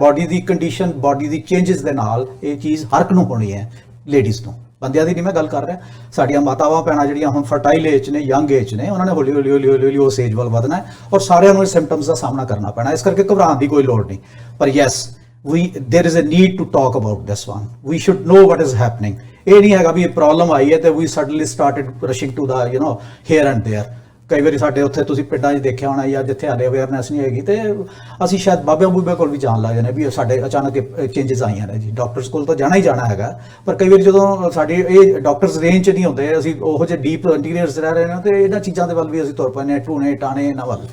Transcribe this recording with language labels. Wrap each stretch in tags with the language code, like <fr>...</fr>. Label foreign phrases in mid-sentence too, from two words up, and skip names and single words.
<pa>ਬਾਡੀ ਦੀ ਕੰਡੀਸ਼ਨ, ਬਾਡੀ ਦੀ ਚੇਂਜਸ ਦੇ ਨਾਲ ਇਹ ਚੀਜ਼ ਹਰ ਇੱਕ ਨੂੰ ਹੋਣੀ ਹੈ, ਲੇਡੀਜ਼ ਨੂੰ, ਬੰਦਿਆਂ ਦੀ ਨਹੀਂ ਮੈਂ ਗੱਲ ਕਰ ਰਿਹਾ। ਸਾਡੀਆਂ ਮਾਤਾਵਾਂ ਭੈਣਾਂ ਜਿਹੜੀਆਂ ਹੁਣ</pa> <en>fertile age</en> <pa>ਨੇ,</pa> <en>young age</en> <pa>ਨੇ, ਉਹਨਾਂ ਨੇ ਹੌਲੀ ਹੌਲੀ ਹੌਲੀ ਹੌਲੀ ਹੌਲੀ ਉਸ ਏਜ ਵੱਲ ਵਧਣਾ ਹੈ ਔਰ ਸਾਰਿਆਂ ਨੂੰ ਇਹ ਸਿੰਪਟਮਸ ਦਾ ਸਾਹਮਣਾ ਕਰਨਾ ਪੈਣਾ। ਇਸ ਕਰਕੇ ਘਬਰਾਉਣ ਦੀ ਕੋਈ ਲੋੜ ਨਹੀਂ। ਪਰ ਯੈਸ,</pa> <en>there is a need to talk about this one. We should know what is happening.</en> <pa>ਇਹ ਨਹੀਂ ਹੈਗਾ ਵੀ ਇਹ ਪ੍ਰੋਬਲਮ ਆਈ ਹੈ ਤੇ</pa> <en>we suddenly started rushing to the here and there.</en> <pa>ਕਈ ਵਾਰੀ ਸਾਡੇ ਉੱਥੇ ਤੁਸੀਂ ਪਿੰਡਾਂ 'ਚ ਦੇਖਿਆ ਹੋਣਾ ਜਾਂ ਜਿੱਥੇ ਹਾਲੇ ਅਵੇਅਰਨੈਸ ਨਹੀਂ ਹੈਗੀ ਤੇ ਅਸੀਂ ਸ਼ਾਇਦ ਬਾਬਿਆਂ ਬੂਬਿਆਂ ਕੋਲ ਵੀ ਜਾਣ ਲੱਗ ਜਾਂਦੇ ਵੀ ਸਾਡੇ ਅਚਾਨਕ ਚੇਂਜਸ ਆਈਆਂ ਨੇ ਜੀ। ਡਾਕਟਰਸ ਕੋਲ ਤਾਂ ਜਾਣਾ ਹੀ ਜਾਣਾ ਹੈਗਾ, ਪਰ ਕਈ ਵਾਰੀ ਜਦੋਂ ਸਾਡੀ ਇਹ</pa> <en>doctors range</en> <pa>'ਚ ਨਹੀਂ ਹੁੰਦੇ, ਅਸੀਂ ਉਹੋ ਜਿਹੇ</pa> <en>deep interiors</en> <pa>ਰਹਿ ਰਹੇ ਨੇ ਤੇ ਇਹਨਾਂ ਚੀਜ਼ਾਂ ਦੇ ਵੱਲ ਵੀ ਅਸੀਂ ਤੁਰ ਪੈਂਦੇ ਹਾਂ, ਟੂਣੇ ਟਾਣੇ ਇਹਨਾਂ ਵੱਲ।</pa>